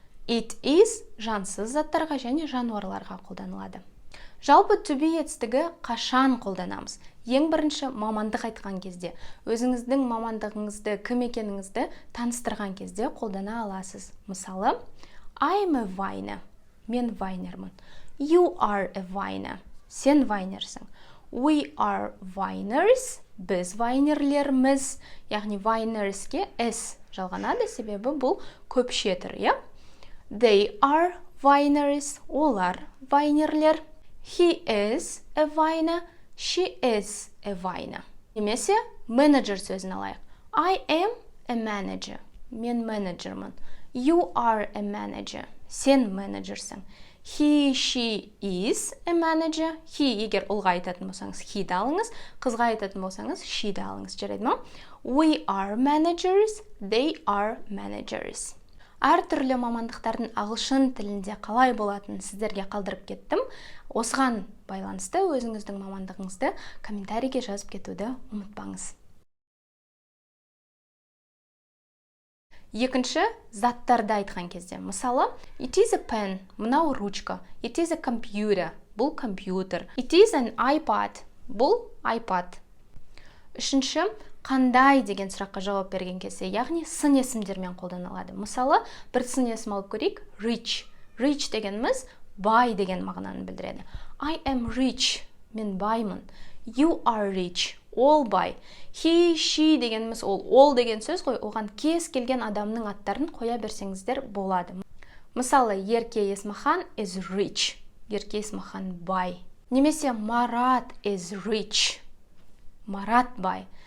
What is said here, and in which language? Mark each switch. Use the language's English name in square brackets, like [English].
[English] It is [Kazakh] жансыз заттарға және жануарларға қолданылады. Жалпы түбі етістігі қашан қолданамыз? Ең бірінші мамандық айтқан кезде, өзіңіздің мамандығыңызды, кім екеніңізді таныстырған кезде қолдана аласыз. Мысалы, [English] I'm a viner, [Kazakh] мен вайнермін. [English] You are a viner, [Kazakh] сен вайнерсің. [English] We are viners, [Kazakh] біз вайнерлерміз, яғни вайнерске s жалғанады, себебі бұл көпше түр, иә? [English] They are viners, [Kazakh] олар вайнерлер. [English] He is a viner, she is a viner. [Kazakh] Немесе менеджер сөзін алайық. [English] I am a manager, [Kazakh] мен менеджермін. [English] You are a manager, [Kazakh] сен менеджерсің. [English] He, she is a manager. [Kazakh] He егер ұлға айтатын болсаңыз, he да алыңыз, қызға айтатын болсаңыз, she да алыңыз, жарайды ма? [English] We are managers, they are managers. [Kazakh] Әр түрлі мамандықтардың ағылшын тілінде қалай болатынын сіздерге қалдырып кеттім. Осыған байланысты өзіңіздің мамандығыңызды комментарийге жазып кетуді ұмытпаңыз. Екінші, заттарды айтқан кезде. [English] Мысалы, it is a pen, [Kazakh] мынау ручка. [English] It is a computer, [Kazakh] бұл компьютер. [English] It is an iPad, [Kazakh] бұл iPad. Үшінші, қандай деген сұраққа жауап берген кезде, яғни сын есімдермен қолданылады. Мысалы, бір сын есім алып көрейік, rich. Rich дегеніміз бай деген мағынаны білдіреді. [English] I am rich, [Kazakh] мен баймын. [English] You are rich, [Kazakh] ол бай. He, she дегеніміз ол деген сөз ғой, оған кез келген адамның аттарын қоя берсеңіздер болады. Мысалы, Ерке Есмахан [English] is rich, [Kazakh] Ерке Есмахан бай. Немесе Марат [English] is rich, [Kazakh] Марат бай.